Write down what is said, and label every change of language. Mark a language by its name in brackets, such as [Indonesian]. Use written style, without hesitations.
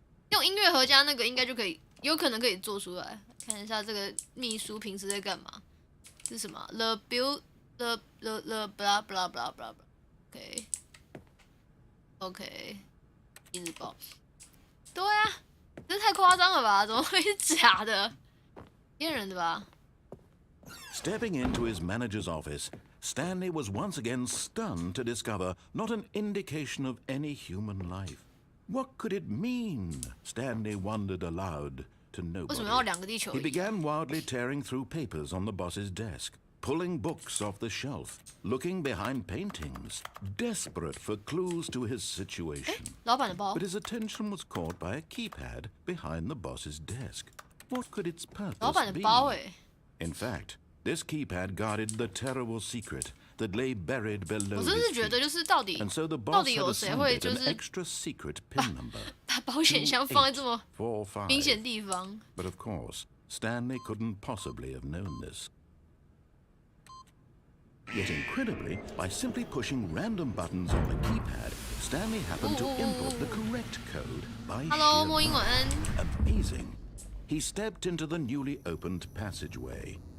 [Chinese] 用音乐盒加那个应该就可以，有可能可以做出来。看一下这个秘书平时在干嘛？是什么 [English] ？The build the blah blah blah blah blah。 [Chinese] OK， 日报。对啊，这太夸张了吧？怎么会是假的？骗人的吧？ [English] Stepping into his manager's office, Stanley was once again stunned to discover not an indication of any human life. What could it mean? Stanley wondered aloud to nobody. He began wildly tearing through papers on the boss's desk, pulling books off the shelf, looking behind paintings, desperate for clues to his situation. But his attention was caught by a keypad behind the boss's desk. What could its purpose be? In fact, this keypad guarded the terrible secret that lay buried below his feet. And so the boss had assigned an extra secret pin number. [Chinese] 把保险箱放在这么明显地方。 [English] But of course, Stanley couldn't possibly have known this. Yet incredibly, by simply pushing random buttons on the keypad, Stanley happened to input the correct code by [Chinese] Hello, 莫英晚安。 [English] Amazing. He stepped into the newly opened passageway.